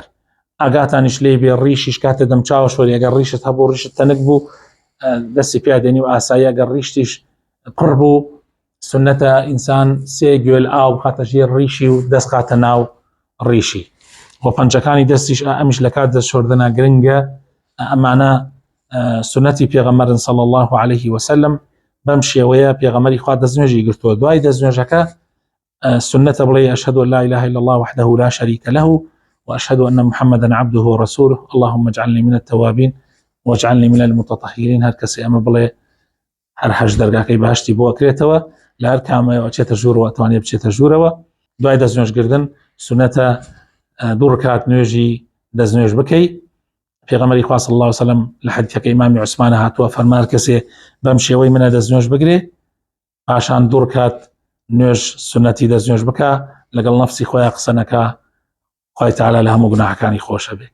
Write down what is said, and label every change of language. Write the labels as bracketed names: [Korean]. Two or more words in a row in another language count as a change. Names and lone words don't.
[Central Kurdish] ئاگاتانیش لێ بێ ڕیشیش کاتە دەمچاوە شۆری ئەگەر ڕیشت هەبوو ڕیشت تەنک بوو دەستی پیادێنی و ئاسایی، ئەگەر ڕیشتیش پڕ بوو سنەتە ئینسان سێ گوێل ئاو بخاتە ژێر ڕیشی و دەست خاتە ناو ڕیشی. بۆ پەنجەکانی دەستیش ئەمیش لە کات دەست شۆردنە گرنگە. ئەمانە سنەتی پێغەمبەرن [Arabic] صلی الله عليه وسلم. [Central Kurdish] بەم شێوەیە پێغەمبەری خوا دەستنوێژی گرتووە. دوای دەستنوێژەکە سنەتە بڵێ [Arabic] أشهد أن لا إله إلا الله وحده لا شريك له وأشهد أن محمدا عبده ورسوله اللهم اجعلني من التوابين واجعلني من المتطهرين. [Central Kurdish] هەر کەسێ ئەمە بڵێ هەر هەژ دەرگاکەی باشتی بۆ ئەکرێتەوە، لە هەر کامەوە چێتە ژوورەوە ئەتوانێت بچێتە ژوورەوە. دوای دەستنوێژکردن سنەتە دوو ڕکات نوێژی دەستنوێژ بکەی. پێغەمبەری خوا [Arabic] صلی الله عليه وسلم [Central Kurdish] لە حەدیثەکەی ئیمامی عوسمانە هاتووە فەرمان کەسێ بەم شێوەی منە دەستنوێژ بگرێ پاشان دوو ڕکات نوێژ سنەتی دەستنوێژ بکە لەگەڵ نەفسی خۆیان قسە نەکا، خوای تەعالی لە هەموو گوناحەکانی خۆشە بێ.